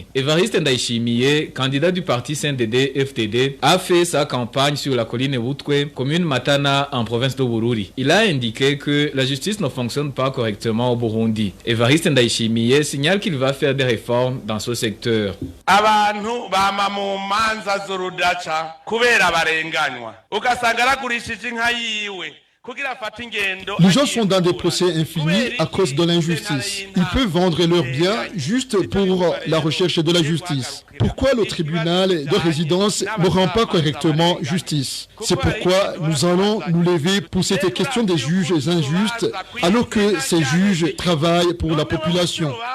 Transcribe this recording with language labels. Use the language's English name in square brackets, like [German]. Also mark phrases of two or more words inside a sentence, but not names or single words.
[French] Évariste Ndayishimiye, candidat du parti CNDD-FDD, a fait sa campagne sur la colline Wutwe, commune Matana en province de Bururi. Il a indiqué que la justice ne fonctionne pas correctement au Burundi. Évariste Ndayishimiye signale qu'il va faire des réformes dans ce secteur. [Rundi] rudaca kubera barenganywa ugasanga aragurishije inka yiwe. [French] Les gens sont dans des procès infinis à cause de l'injustice. Ils peuvent vendre leurs biens juste pour la recherche de la justice. Pourquoi le tribunal de résidence ne rend pas correctement justice? C'est pourquoi nous allons nous lever pour cette question des juges injustes, alors que ces juges travaillent pour la population.